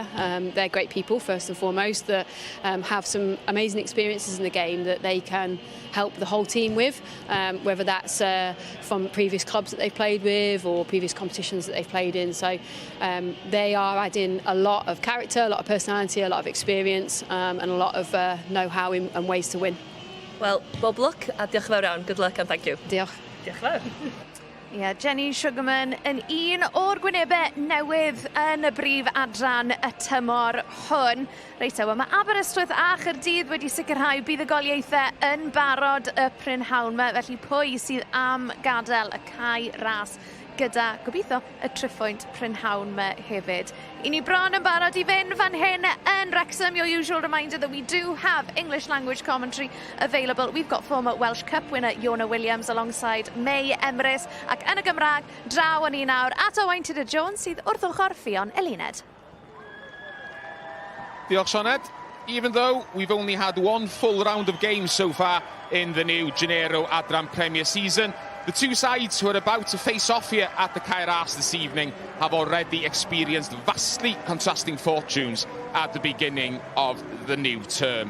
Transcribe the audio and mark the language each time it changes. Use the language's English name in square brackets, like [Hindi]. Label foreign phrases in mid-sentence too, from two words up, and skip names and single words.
[English] They're great people, first and foremost, that have some amazing experiences in the game that they can help the whole team with, whether that's from previous clubs that they've played with or previous competitions that they've played in. So they are adding a lot of character, a lot of personality, a lot of experience, and a lot of know-how and ways to win. Well, [Welsh] bob luck a diolch yn fawr iawn. [English] Good luck and thank you. [Welsh] Diolch. Diolch yn fawr. Ie, Jenny Sugarman yn un o'r gwynebau newydd yn y brif adran y tymor hwn. Reit, ewa, mae Aberystwyth a Chaerdydd wedi sicrhau bydd y goliaethau yn barod y prynhawn yma, felly pwy sydd am gadael y cae ras gyda, gobeithio, y triphwynt prynhawn yma hefyd. I ni bron yn barod I fynd fan hyn yn Wrexham. [English] Your usual reminder that we do have English language commentary available. We've got former Welsh Cup winner Iona Williams alongside May Emrys. [Welsh] Ac yn y Gymraeg, draw yn un nawr at Owain Tudor Jones sydd wrth ochr Ffion Eluned. Diolch, Sioned. [English] Even though we've only had one full round of games so far in the new Genero Adran Premier season, the two sides who are about to face off here at the Cae Ras this evening have already experienced vastly contrasting fortunes at the beginning of the new term.